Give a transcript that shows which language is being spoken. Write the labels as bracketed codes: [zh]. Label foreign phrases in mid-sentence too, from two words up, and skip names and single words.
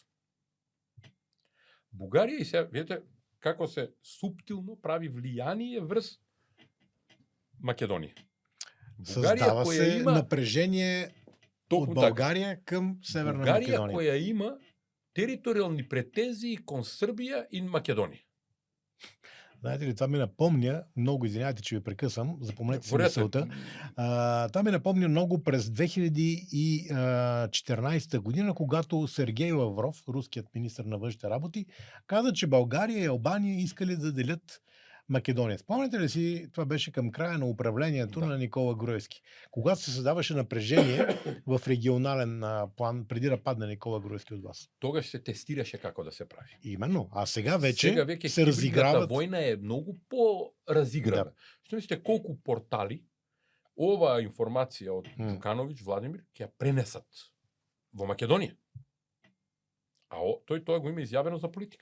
[mk] Бугарија и се, видите, како се суптилно прави влијание врз Македонија. [bg] Создава се напрежение од Българија кон Северна [mk] Бугарија Македонија. која има територијални претензии кон Србија и Македонија. [bg] Знаете ли, това ми напомня, много извинявайте, че ви прекъсвам, запомнете си мисълта. Това ми напомня много през 2014 година, когато Сергей Лавров, руският министър на външните работи, каза, че България и Албания искали да делят Македония. Спомняте ли си, това беше към края на управлението на Никола Груевски, когато се създаваше напрежение в регионален план, преди да падне Никола Груевски от вас. [mk] Тогаш се тестираше како да се прави. [bg] Именно. А сега вече веќе се разиграват. [mk] Војна е многу по-разиграна. Да. Што мислите колку портали оваа информација од Ѓукановиќ, Владимир, ќе ја пренесат во Македонија? А тој тоа го има изјавено за политика.